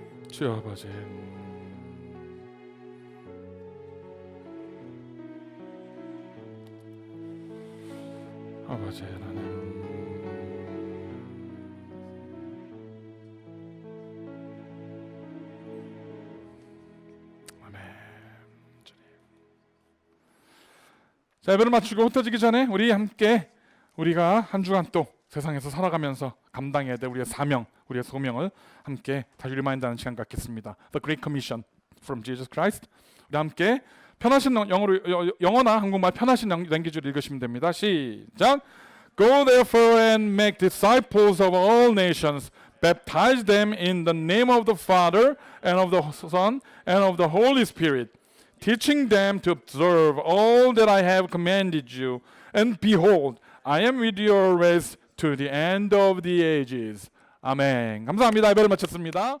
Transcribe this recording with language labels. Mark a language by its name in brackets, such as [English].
[Korean] 주여 아버지, 아버지 나는 아멘. 주님. 자, 예배를 마치고 흩어지기 전에 우리 함께 우리가 한 주간 또 세상에서 살아가면서 감당해야 될 우리의 사명, 우리의 소명을 함께 다시 리마인드하는 시간 갖겠습니다. [English] The Great Commission from Jesus Christ. [Korean] 우리 함께 편하신 영어나 한국말 편하신 랭귀지로 읽으시면 됩니다. 시작. [English] Go therefore and make disciples of all nations, baptize them in the name of the Father and of the Son and of the Holy Spirit, teaching them to observe all that I have commanded you. And behold, I am with you always to the end of the ages. 아멘. [Korean] 감사합니다. 예배를 마쳤습니다.